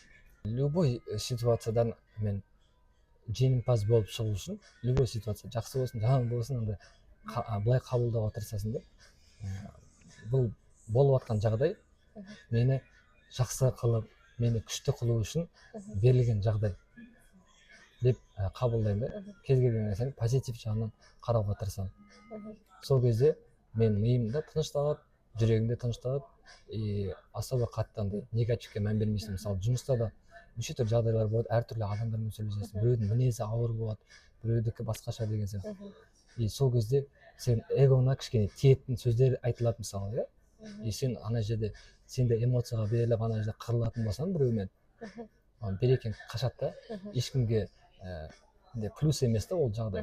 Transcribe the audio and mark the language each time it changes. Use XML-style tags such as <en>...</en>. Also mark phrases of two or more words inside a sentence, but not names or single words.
<ky>Любой ситуациядан мен жеңимпаз болуп чыгуу үчүн, любой ситуация жакшы болсун, жаман болсун, анда былай кабылдоого тырышасың да. Бул болуп аткан жагдай мени жакшы кылып, мени күчтүү кылуу үчүн берилген жагдай деп кабылдайм да. Кез келген нерсени позитив жагынан кароого тырысам. Сол кезде менин мыйымда тынчталат, жүрөгүмдө тынчталат,</ky> <ru>и особо</ru> <ky>катты андай негативке маан бермейсиң. Мисалы, жумушта да нече түрлүү жагдайлар болот, ар түрлүү адамдар менен сүйлөшөсүң, бирөөнүн мүнөзү ауыр болот,</ky> <kk>біреудікі басқаша деген сияқты. Мгм. И сол кезде сен эгоңа кішкене тиетін сөздер айтылады мысалы, иә. Мгм. И сен ана жерде сен де эмоцияға беріліп ана жерде қырылатын болсаң біреумен, Мгм. берекең қашады да, Мгм. ешкімге плюс емес та ол жағдай.</kk>